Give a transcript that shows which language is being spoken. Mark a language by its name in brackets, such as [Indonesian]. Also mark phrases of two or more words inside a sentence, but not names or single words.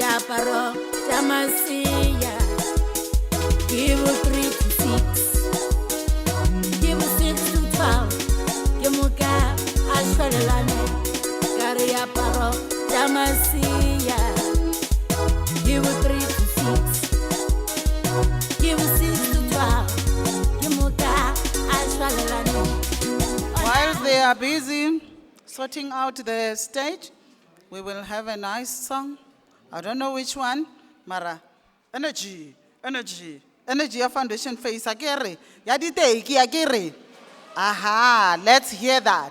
[Northern Sotho] diaparo tša masia. [English] Give 3 to 6, give 6 to 12. [Northern Sotho] Ke moka a šwelelane ka diaparo tša masia. [English] Give 3 to 6, give 6 to 12. [Northern Sotho] Ke moka a šwelelane. [English] While they are busy sorting out the stage, we will have a nice song. I don't know which one. [Northern Sotho] Mara, energy, energy, energy ya [English] foundation face. [Northern Sotho] Akere, ya diteki akere. [English] Aha, let's hear that.